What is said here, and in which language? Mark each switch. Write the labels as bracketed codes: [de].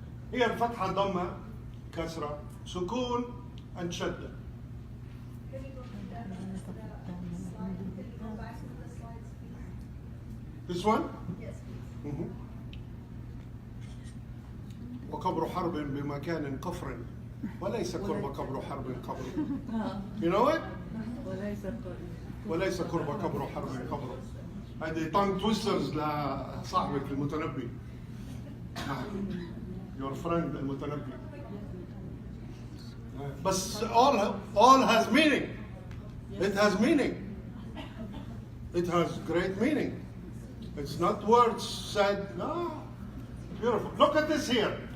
[en] Here, Fatha, Dhamma, Kasra, Sukun, and Shadda. Can you go to that slide? Can you go back to the slides, please? This one? Yes, please. Mhm. [ar] وقبر حرب بمكان قفر وليس قرب قبر حرب قبر. [en] You know it? [ar] وليس قرب قبر حرب قبر. هذه [en] tongue twisters [ar] لصاحبك المتنبي. [en] Your friend المتنبي. But all has meaning. It has meaning. It has great meaning. It's not words said. No. Beautiful. Look at this here.